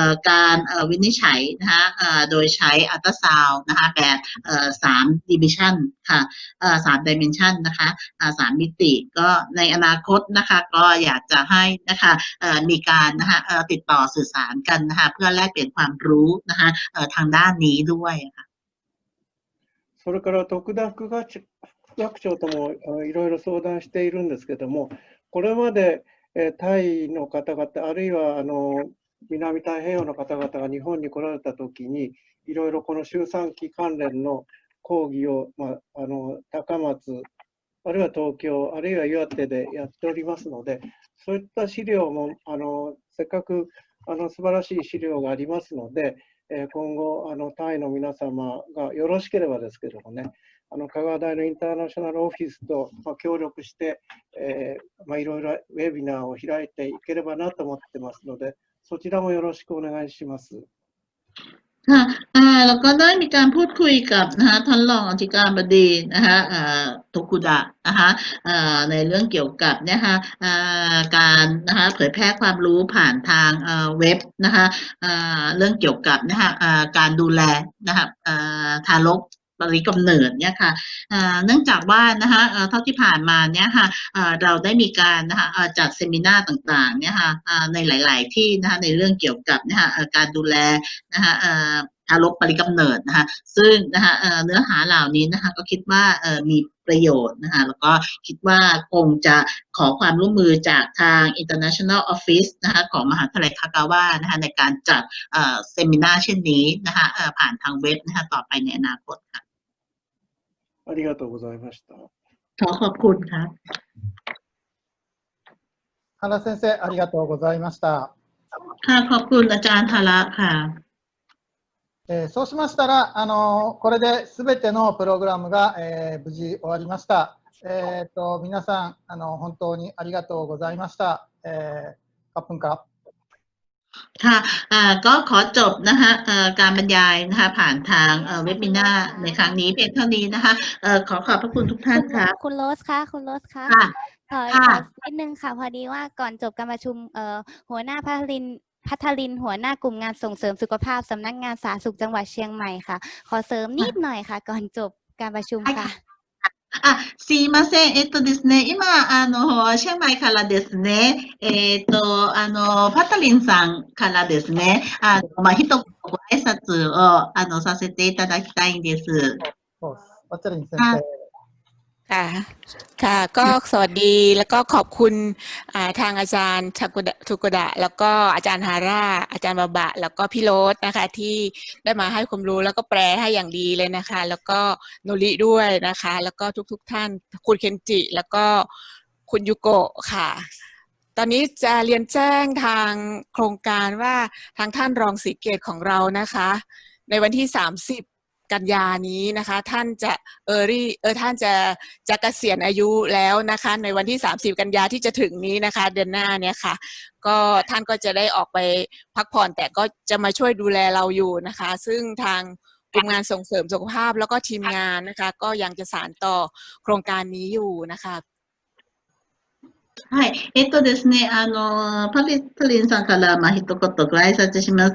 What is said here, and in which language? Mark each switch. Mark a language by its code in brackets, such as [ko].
[th] การวินิจฉัยนะคะโดยใช้อัลตราซาวด์นะคะแบบ3 dimension ค่ะ3 dimension นะคะ3 มิติก็ในอนาคตนะคะก็อยากจะให้นะคะมีการนะคะติดต่อสื่อสารกันนะคะเพื่อแลกเปลี่ยนความรู้นะคะทางด้านนี้ด้วยค่ะ [ja] それから徳田副学長ともいろいろ相談しているんですけども、これまでタイの方々、あるいは南太平洋の方々が日本に来られたときに、いろいろこの周産期関連の講義を、高松、あるいは東京、あるいは岩手でやっておりますので、そういった資料もせっかく素晴らしい資料がありますので、今後タイの皆様がよろしければですけどもね、香川大のインターナショナルオフィスと、協力して、いろいろウェビナーを開いていければなと思ってますので、そちらもよろしくお願いします。 [th] ค่ะแล้วก็ได้มีการพูดคุยกับนะคะท่านรองอธิการบดีนะคะโทคุดะนะคะในเรื่องเกี่ยวกับนะคะการนะคะเผยแพร่ความรู้ผ่านทางเว็บนะคะเรื่องเกี่ยวกับนะคะการดูแลนะคะ ทารกปริกำเนิดเนี่ยค่ะเนื่องจากว่านะคะเท่าที่ผ่านมาเนี่ยค่ะเราได้มีการนะคะจัดเซมินาร์ต่างๆเนี่ยค่ะในหลายๆที่นะคะในเรื่องเกี่ยวกับนะคะการดูแลนะคะ ทารกปริกำเนิดนะคะซึ่งนะคะเนื้อหาเหล่านี้นะคะก็คิดว่ามีประโยชน์นะคะแล้วก็คิดว่าคงจะขอความร่วมมือจากทาง International Office นะคะของมหาวิทยาลัยคากาวะนะคะในการจัดเซมินาร์เช่นนี้นะคะผ่านทางเว็บนะคะต่อไปในอนาคตค่ะ [ja] ありがとうございました。 [th] ขอบคุณครับ [ja] 原先生、ありがとうございました。 [th] ค่ะขอบคุณอาจารย์ธาระค่ะ [ja] そうしましたら、これで全てのプログラムが、無事終わりました。皆さん、本当にありがとうございました。 [th] ขอบคุณครับ ค่ะก็ขอจบนะคะการบรรยายนะคะผ่านทางเว็บมินาในครั้งนี้เพียงเท่านี้นะคะขอบพระคุณทุกท่านค่ะ คุณโรสคะคุณโรสคะขอนิดนึงค่ะพอดีว่าก่อนจบการประชุมหัวหน้าพัทลินหัวหน้ากลุ่มงานส่งเสริมสุขภาพสำนักงานสาธารณสุขจังหวัดเชียงใหม่ค่ะขอเสริมนิดหน่อยค่ะก่อนจบการประชุมค่ะ [ja] すいません。ですね、今、シェンマイからですね、パタリンさんからですね、一言ご挨拶を、させていただきたいんです。パタリン先生。 [th] ค่ะก็สวัสดีแล้วก็ขอบคุณทางอาจารย์ทุกุดะแล้วก็อาจารย์ฮาร่าอาจารย์บาบะแล้วก็พี่โรสนะคะที่ได้มาให้ความรู้แล้วก็แปลให้อย่างดีเลยนะคะแล้วก็โนริด้วยนะคะแล้วก็ทุกท่านคุณเคนจิแล้วก็คุณยูโกะค่ะตอนนี้จะเรียนแจ้งทางโครงการว่าทางท่านรองศรีเกตของเรานะคะในวันที่30กันยานี้นะคะท่านจะ ท่านจะเกษียณอายุแล้วนะคะในวันที่30กันยาที่จะถึงนี้นะคะเดือนหน้าเนี่ยค่ะก็ท่านก็จะได้ออกไปพักผ่อนแต่ก็จะมาช่วยดูแลเราอยู่นะคะซึ่งทางกลุ่มงานส่งเสริมสุขภาพแล้วก็ทีมงานนะคะก็ยังจะสานต่อโครงการนี้อยู่นะคะ [ja] はい。ですね、パリンさんから、一言ご挨拶します。